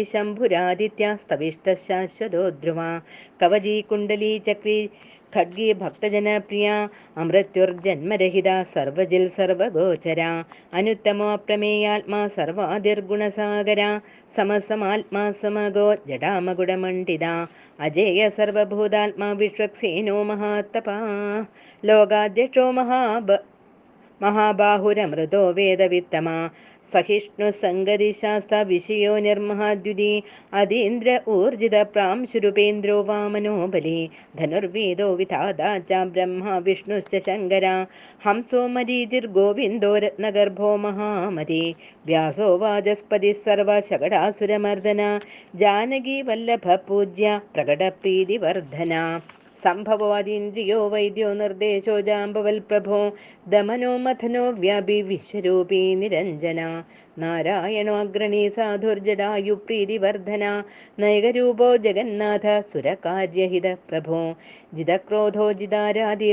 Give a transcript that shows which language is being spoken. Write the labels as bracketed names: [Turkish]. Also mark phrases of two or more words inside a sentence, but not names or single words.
[Sanskrit] ശംഭുരാദിത്യ സ്തവിഷ്ട ശാശ്വതോ ധ്രുവ കവചീ കുണ്ടലീ ചക്രീ ഖഡ്ഗീ ഭക്തജനപ്രിയ അമൃത്യുർജന്മരഹിത സർവജിൽ സർവഗോചര അനുത്തമോ പ്രമേയാത്മാ സർവാദിർഗുണസാഗര സമസമാത്മാ സമഗോ ജഡാമകുടമണ്ഡിത അജേയ സർവഭൂതാത്മാ വിശ്വക്സേനോ മഹാത്തപാ ലോകാധ്യക്ഷോ മഹാബാഹുരമൃതോ വേദവിത്തമ सहिष्णुसङ्गतिशास्ता विषयो निर्महाद्युति अतीन्द्र ऊर्जितप्रांशुरूपेन्द्रो वामनो बली धनुर्वेदो विधाता च ब्रह्मा विष्णुश्च शङ्करा हंसो मरीचिर्गोविन्दो रत्नगर्भो महामती व्यासो वाचस्पतिः सर्वशकटासुरमर्दना जानकी वल्लभपूज्या प्रकटप्रीतिवर्धना സംഭവവാദീന്ദ്രിയോ വൈദ്യോ നിർദ്ദേശോ ജാമ്പവൽ പ്രഭോ ദമനോ മഥനോ വ്യാപി വിശ്വരൂപീ നിരഞ്ജന നാരായണോ അഗ്രണീ സാധുർജടായു പ്രീതിവർദ്ധന നൈകരൂപോ ജഗന്നാഥ സുരകാര്യഹിത പ്രഭോ ജിതക്രോധോ ജിതാരാധി